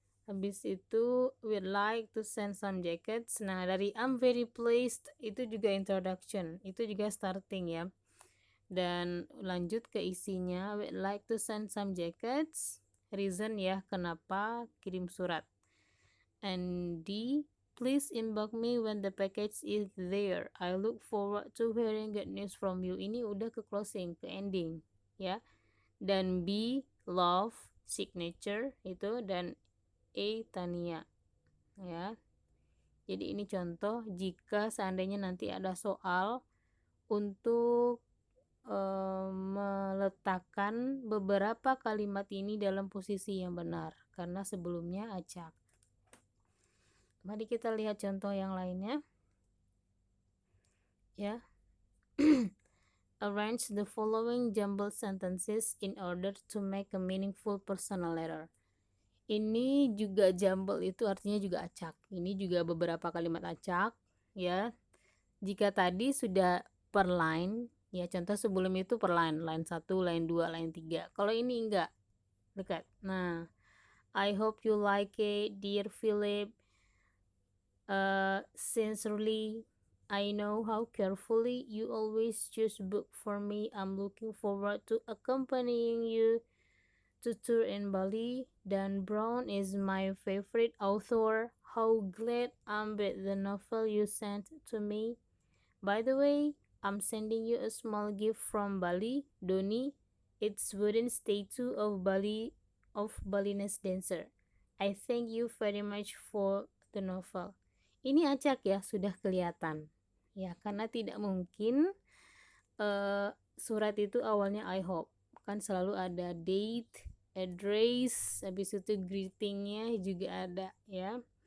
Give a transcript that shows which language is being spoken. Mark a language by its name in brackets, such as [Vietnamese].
[Indonesian] Habis itu [English] we'd like to send some jackets. [Indonesian] Nah, dari [English] I'm very pleased [Indonesian] itu juga introduction, itu juga starting ya. Dan lanjut ke isinya, [English] we'd like to send some jackets, [Indonesian] reason ya kenapa kirim surat. [English] And D, please inbox me when the package is there. I look forward to hearing good news from you. [Indonesian] Ini udah ke closing, ke ending ya. Dan B, love, signature itu, dan A, Tania ya. Jadi ini contoh jika seandainya nanti ada soal untuk meletakkan beberapa kalimat ini dalam posisi yang benar karena sebelumnya acak. Mari kita lihat contoh yang lainnya ya. [English] Arrange the following jumbled sentences in order to make a meaningful personal letter. [Indonesian] Ini juga jumble, itu artinya juga acak. Ini juga beberapa kalimat acak ya. Jika tadi sudah per line ya, contoh sebelum itu per line 1, line 2, line 3. Kalau ini enggak, dekat. [English] Nah, I hope you like it, dear Philip. Sincerely, I know how carefully you always choose book for me. I'm looking forward to accompanying you to tour in Bali. Dan Brown is my favorite author. How glad I'm with the novel you sent to me. By the way, I'm sending you a small gift from Bali, Doni. It's wooden statue of Balinese dancer. I thank you very much for the novel. [Indonesian] Ini acak ya, sudah kelihatan. Ya, karena tidak mungkin surat itu awalnya [English] I hope. [Indonesian] Kan selalu ada date, address, habis itu greetingnya juga ada ya.